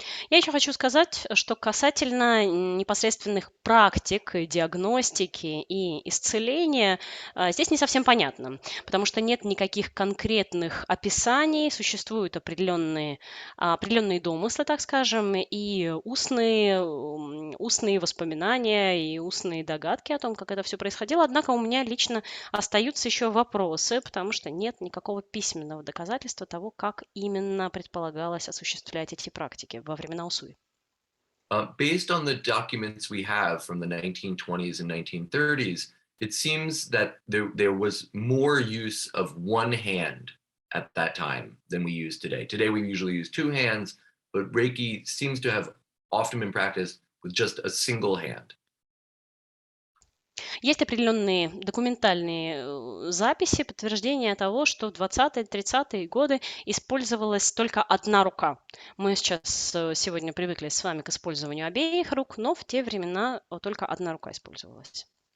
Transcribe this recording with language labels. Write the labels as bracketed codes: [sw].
[ru] Я еще хочу сказать, что касательно непосредственных практик, диагностики и исцеления, здесь не совсем понятно, потому что нет никаких конкретных описаний, существуют определенные домыслы, так скажем, и устные воспоминания, и устные догадки о том, как это все происходило. Однако у меня лично остаются еще вопросы, потому что нет никакого письменного доказательства того, как именно предполагалось осуществлять эти практики во времена Усуи. [en] Based on the documents we have from the 1920s and 1930s, it seems that there was more use of one hand at that time than we use today. Today we usually use two hands, but Reiki seems to have often been practiced with just a single hand. [ru] Есть определенные документальные записи, подтверждения того, что в 20-30-е годы использовалась только одна рука. Мы сегодня привыкли с вами к использованию обеих рук, но в те времена только одна рука использовалась.